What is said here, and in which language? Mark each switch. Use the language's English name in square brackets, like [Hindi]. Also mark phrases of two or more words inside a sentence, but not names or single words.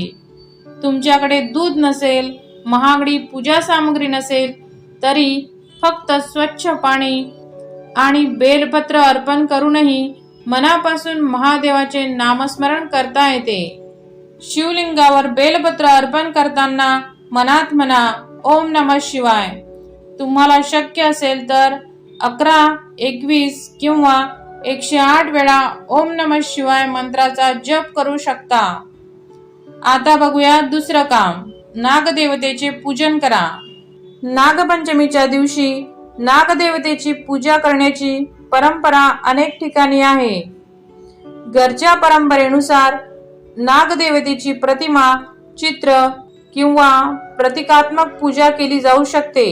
[Marathi] तुमच्याकडे दूध नसेल, महागडी पूजा सामग्री नसेल तरी फक्त स्वच्छ पाणी आणि बेलपत्र अर्पण करूनही मनापासून महादेवाचे नामस्मरण करता येते। शिवलिंगावर बेलपत्र अर्पण करताना मनात म्हणा [Sanskrit] ओम नमः शिवाय। [Marathi] तुम्हाला शक्य असेल तर 11, 21 किंवा 108 वेळा [Sanskrit] ओम नमः शिवाय [Marathi] मंत्राचा जप करू शकता। आता बघूया दुसरं काम, नागदेवतेचे पूजन करा। नागपंचमीच्या दिवशी नागदेवतेची पूजा करण्याची परंपरा अनेक ठिकाणी आहे। घरच्या परंपरेनुसार नागदेवतेची प्रतिमा, चित्र किंवा प्रतिकात्मक पूजा केली जाऊ शकते।